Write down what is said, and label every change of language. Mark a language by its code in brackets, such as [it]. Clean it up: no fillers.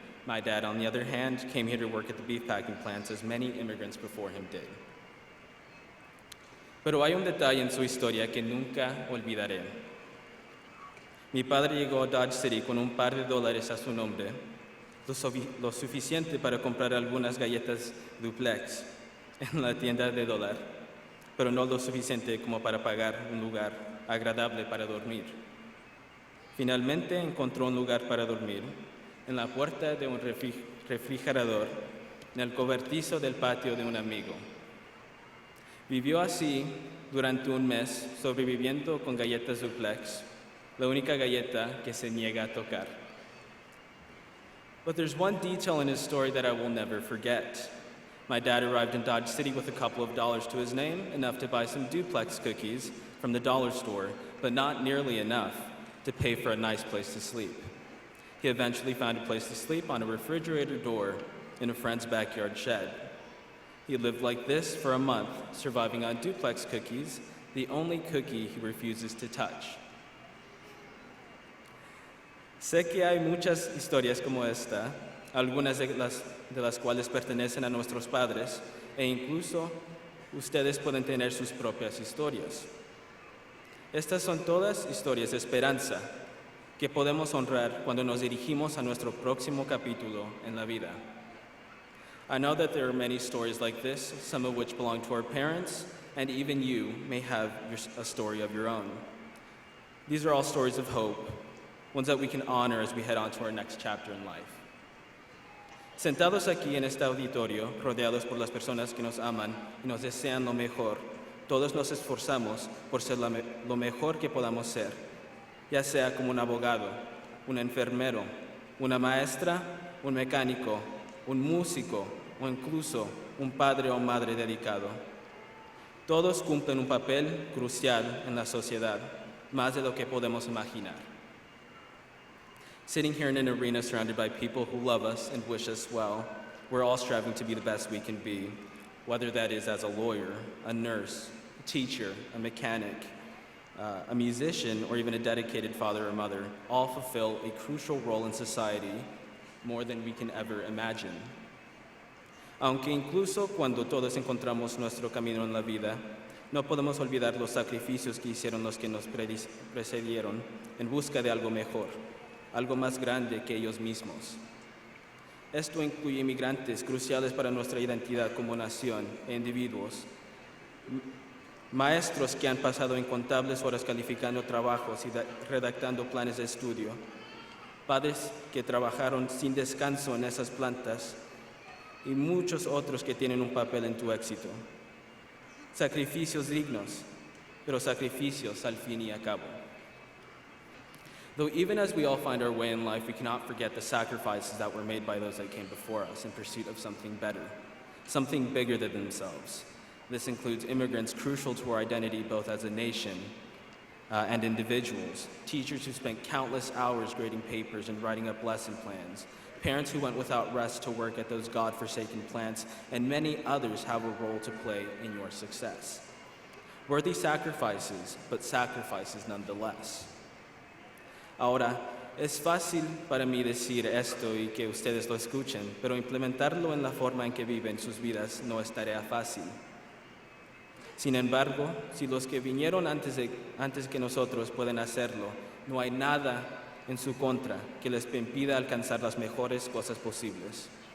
[en] My dad, on the other hand, came here to work at the beef packing plants as many immigrants before him did. [es] Pero hay un detalle en su historia que nunca olvidaré. Mi padre llegó a Dodge City con un par de dólares a su nombre, lo suficiente para comprar algunas galletas duplex en la tienda de dólar, pero no lo suficiente como para pagar un lugar agradable para dormir. Finalmente encontró un lugar para dormir en la puerta de un refrigerador en el cobertizo del patio de un amigo. Vivió así durante un mes, sobreviviendo con galletas duplex, la única galleta que se niega a tocar. [en] But there's one detail in his story that I will never forget. My dad arrived in Dodge City with a couple of dollars to his name, enough to buy some duplex cookies from the dollar store, but not nearly enough to pay for a nice place to sleep. He eventually found a place to sleep on a refrigerator door in a friend's backyard shed. He lived like this for a month, surviving on duplex cookies, the only cookie he refuses to touch. [es] Sé que hay muchas historias como esta, algunas de las cuales pertenecen a nuestros padres, e incluso ustedes pueden tener sus propias historias. Estas son todas historias de esperanza que podemos honrar cuando nos dirigimos a nuestro próximo capítulo en la vida. [en] I know that there are many stories like this, some of which belong to our parents, and even you may have a story of your own. These are all stories of hope, ones that we can honor as we head on to our next chapter in life. [es] Sentados aquí en este auditorio, rodeados por las personas que nos aman y nos desean lo mejor, todos nos esforzamos por ser lo mejor que podamos ser, ya sea como un abogado, un enfermero, una maestra, un mecánico, un músico o incluso un padre o madre dedicado. Todos cumplen un papel crucial en la sociedad, más de lo que podemos imaginar. [en] Sitting here in an arena surrounded by people who love us and wish us well, we're all striving to be the best we can be, whether that is as a lawyer, a nurse, a teacher, a mechanic, a musician, or even a dedicated father or mother. All fulfill a crucial role in society more than we can ever imagine. [es] Aunque incluso cuando todos encontramos nuestro camino en la vida, no podemos olvidar los sacrificios que hicieron los que nos precedieron en busca de algo mejor, algo más grande que ellos mismos. Esto incluye inmigrantes cruciales para nuestra identidad como nación e individuos, maestros que han pasado incontables horas calificando trabajos y redactando planes de estudio, padres que trabajaron sin descanso en esas plantas y muchos otros que tienen un papel en tu éxito. Sacrificios dignos, pero sacrificios al fin y a cabo. [en] Though even as we all find our way in life, we cannot forget the sacrifices that were made by those that came before us in pursuit of something better, something bigger than themselves. This includes immigrants crucial to our identity both as a nation and individuals, teachers who spent countless hours grading papers and writing up lesson plans, parents who went without rest to work at those God-forsaken plants, and many others have a role to play in your success. Worthy sacrifices, but sacrifices nonetheless. [es] Ahora, es fácil para mí decir esto y que ustedes lo escuchen, pero implementarlo en la forma en que viven sus vidas no es tarea fácil. Sin embargo, si los que vinieron antes que nosotros pueden hacerlo, no hay nada en su contra que les impida alcanzar las mejores cosas posibles.